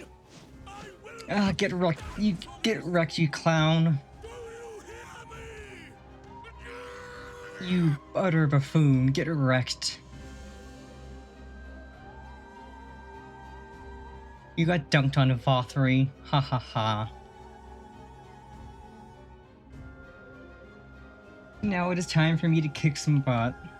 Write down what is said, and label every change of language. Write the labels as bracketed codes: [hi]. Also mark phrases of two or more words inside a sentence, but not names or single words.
[en] I will... Get wrecked. You get wrecked, you clown. Do you hear me? You utter buffoon. Get wrecked. You got dunked on Vothry. Ha ha ha. Now it is time for me to kick some butt.